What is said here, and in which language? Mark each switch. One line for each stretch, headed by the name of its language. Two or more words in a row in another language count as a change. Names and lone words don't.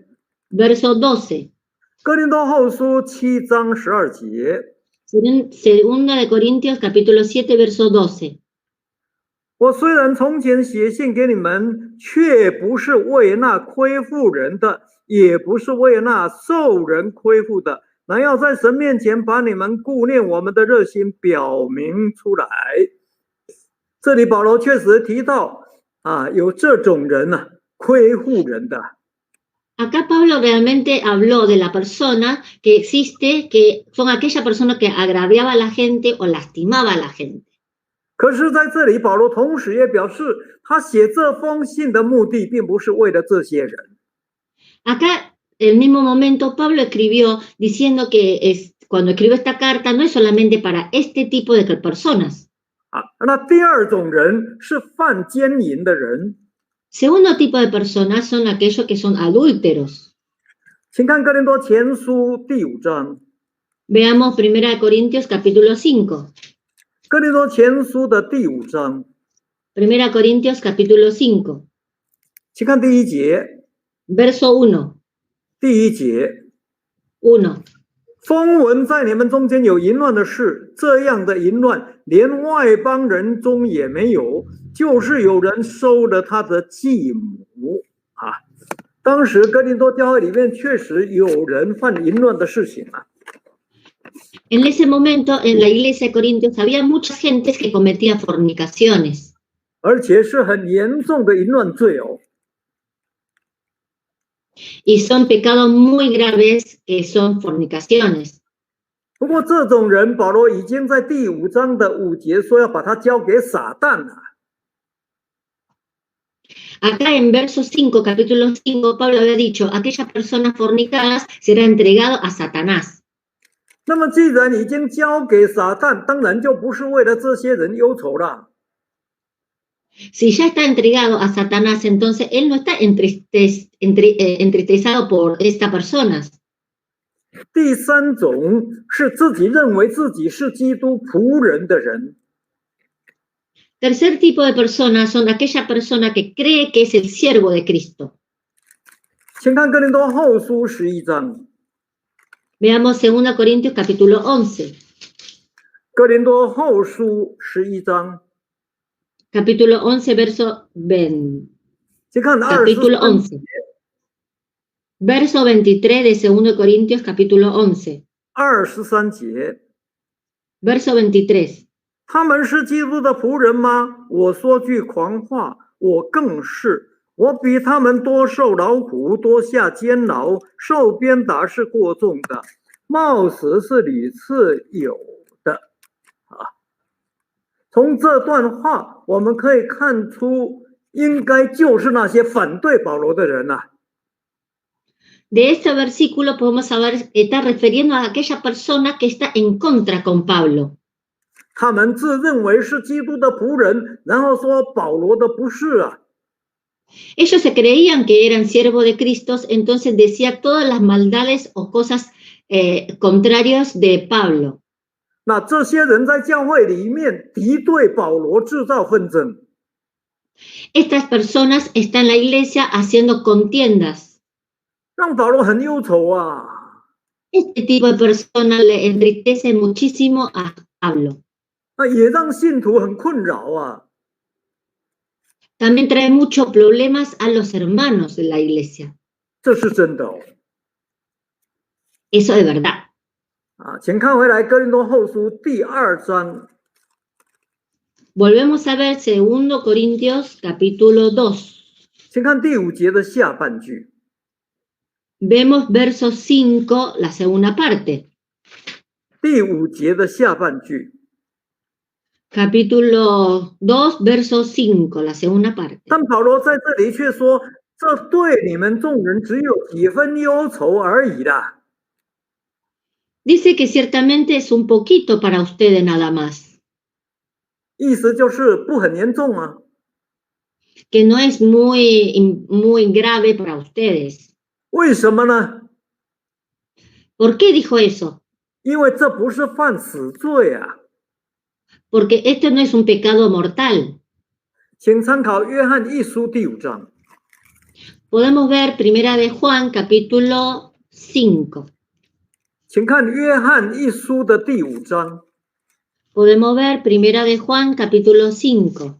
Spanish: Verso 12.
Chinese: 哥林多后书7章12节。
Spanish: 2 Corintios capítulo 7 verso 12.
Chinese: 我虽然从前写信给你们，却不是为那亏负人的，也不是为那受人亏负的，乃要在神面前把你们顾念我们的热心表明出来。这里保罗确实提到有这种人亏负人的。
Spanish: Acá Pablo realmente habló de la persona que existe, que son aquella persona que agraviaba a la gente o lastimaba a la gente.
Chinese: 可是在这里保罗同时也表示，他写这封信的目的并不是为了这些人。
Spanish: Acá, en el mismo momento, Pablo escribió diciendo que cuando escribió esta carta no es solamente para este tipo de personas.
Chinese: 那第二种人是犯奸淫的人。
Spanish: Segundo tipo de personas son aquellos que son adúlteros.
Chinese: 请看哥林多前书第5章。
Spanish: Veamos 1 Corintios capítulo 5.
Chinese: 哥林多前书的第5章。
Spanish: 1 Corintios capítulo 5.
Chinese: 请看第1节。
Spanish: Verso 1.
Chinese: 第1节。 1. 风闻在你们中间有淫乱的事，这样的淫乱连外邦人中也没有，就是有人收了他的继母。当时哥林多教会里面确实有人犯淫乱的事情。
Spanish: En ese momento, en la iglesia de Corintios, había muchas gentes que cometían fornicaciones.
Chinese: 而且是很严重的淫乱罪哦。
Spanish: Y son pecados muy graves que son fornicaciones.
Chinese: 不过这种人，保罗已经在第5章的5节说要把他交给撒旦了。
Spanish: Acá en verso 5, capítulo 5, Pablo había dicho, aquellas personas fornicadas será entregado a Satanás.
Chinese: 那么既然已经交给撒旦，当然就不是为了这些人忧愁了。
Spanish: Si ya está entregado a Satanás, entonces él no está entristecido por estas personas.
Chinese: 第3种是自己认为自己是基督仆人的人。
Spanish: Tercer tipo de personas son aquella persona que cree que es el siervo de Cristo.
Chinese: 请看哥林多后书11章。
Spanish: Veamos 2 Corintios capítulo 11.
Chinese: 哥林多后书11章。
Spanish: Capítulo 11, verso 20.
Chinese: 请看
Spanish: Capítulo 11. Verso 23 de 2 Corintios capítulo 11.
Chinese: 23 节。
Spanish: Verso 23.
Chinese: 他们是基督的仆人吗？我说句狂话，我更是。我比他们多受劳苦，多下监牢，受鞭打是过重的，冒死是屡次有的。从这段话我们可以看出，应该就是那些反对保罗的人。
Spanish: de este versículo podemos saber que está refiriendo a aquella persona que está en contra con Pablo.
Chinese: 他们自认为是基督的仆人，然后说保罗的不是啊。
Spanish: Ellos se creían que eran siervos de Cristo, entonces decía todas las maldades o cosas contrarias de Pablo.
Chinese: 那这些人在教会里面敌对保罗，制造纷争。
Spanish: Estas personas están en la iglesia haciendo contiendas.
Chinese: 让保罗很忧愁啊。
Spanish: Este tipo de personas le enriquece muchísimo a Pablo.
Chinese: 那也让信徒很困扰啊。
Spanish: También trae muchos problemas a los hermanos de la iglesia.
Chinese: 这是真的哦。
Spanish: Eso es verdad.
Chinese: 啊，请看回来哥林多后书第2章。
Spanish: Volvemos a ver 2 Corintios capítulo 2.
Chinese: 请看第5节的下半句。
Spanish: Vemos verso 5, la segunda parte.
Chinese: 第5节的下半句。
Spanish: Capítulo 2, verso 5, la segunda parte.
Chinese: 但保罗在这里却说，这对你们众人只有几分忧愁而已啦。
Spanish: Dice que ciertamente es un poquito para ustedes nada más.
Chinese: 意思就是不很严重啊。
Spanish: Que no es muy grave para ustedes.
Chinese: 为什么呢？
Spanish: ¿Por qué dijo eso?
Chinese: 因为这不是犯死罪啊。
Spanish: Porque esto no es un pecado mortal.
Chinese: 请参考约翰一书第5章。
Spanish: Podemos ver Primera de Juan, capítulo 5.
Chinese: 请看约翰一书的第5章。
Spanish: Podemos ver Primera de Juan, capítulo 5.